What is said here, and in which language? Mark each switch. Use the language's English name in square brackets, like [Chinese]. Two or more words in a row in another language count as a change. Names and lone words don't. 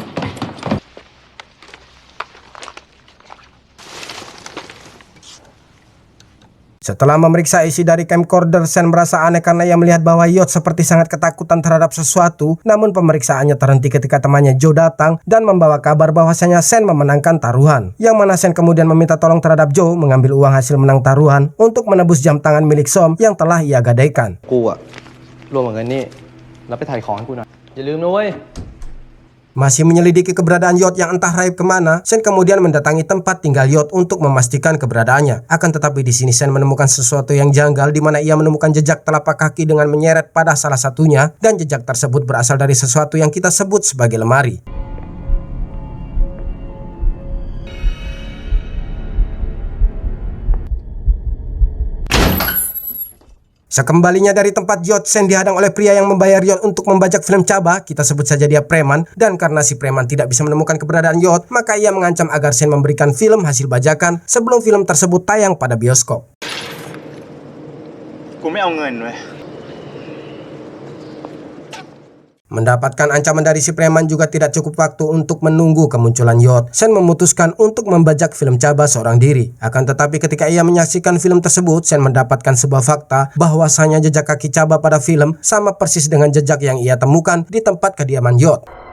[Indonesian] Setelah memeriksa isi dari camcorder, Sen merasa aneh karena ia melihat bahwa Yot seperti sangat ketakutan terhadap sesuatu. Namun pemeriksaannya terhenti ketika temannya Joe datang dan membawa kabar bahwasanya Sen memenangkan taruhan. Yang mana Sen kemudian meminta tolong terhadap Joe mengambil uang hasil menang taruhan untuk menebus jam tangan milik Som yang telah ia gadaikan. [Thai] กูอะรวมเหมือนกันนี่แล้วไปถ่ายของให้กูหน่อยอย่าลืมนะเว้ย [Indonesian] Masih menyelidiki keberadaan Yot yang entah raib kemana, Sen kemudian mendatangi tempat tinggal Yot untuk memastikan keberadaannya. Akan tetapi di sini Sen menemukan sesuatu yang janggal, di mana ia menemukan jejak telapak kaki dengan menyeret pada salah satunya, dan jejak tersebut berasal dari sesuatu yang kita sebut sebagai lemari. Sekembalinya dari tempat Yot, Sen dihadang oleh pria yang membayar Yot untuk membajak film Chaba, kita sebut saja dia preman, dan karena si preman tidak bisa menemukan keberadaan Yot, maka ia mengancam agar Sen memberikan film hasil bajakan sebelum film tersebut tayang pada bioskop. [Thai] กูไม่เอาเงินเว้ย [Indonesian] Mendapatkan ancaman dari si preman juga tidak cukup waktu untuk menunggu kemunculan Yot. Sen memutuskan untuk membajak film Chaba seorang diri. Akan tetapi ketika ia menyaksikan film tersebut, Sen mendapatkan sebuah fakta bahwasanya jejak kaki Chaba pada film sama persis dengan jejak yang ia temukan di tempat kediaman Yot.